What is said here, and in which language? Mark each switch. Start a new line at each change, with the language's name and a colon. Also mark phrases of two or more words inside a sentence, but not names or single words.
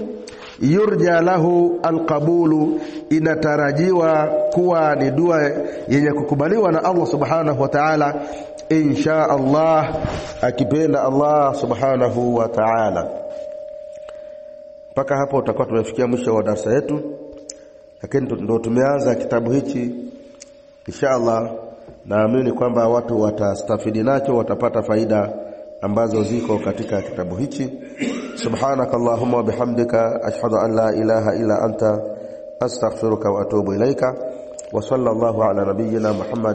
Arabic: يرجى له القبول,
Swahili: inatarajiwa kuwa ni dua yenye kukubaliwa na Allah
Arabic: سبحانه وتعالى, إن شاء الله,
Swahili: akipenda Allah
Arabic: سبحانه وتعالى.
Swahili: Mpaka hapo tutakuwa tumefikia mwisho wa darasa yetu, lakini ndio tumeanza kitabu hichi.
Arabic: إن شاء الله
Swahili: naamini kwamba watu watastafidi nacho, watapata faida ambazo ziko katika kitabu hichi.
Arabic: سبحانك اللهم وبحمدك أشهد أن لا إله إلا أنت أستغفرك وأتوب إليك. وصلى الله على نبينا محمد.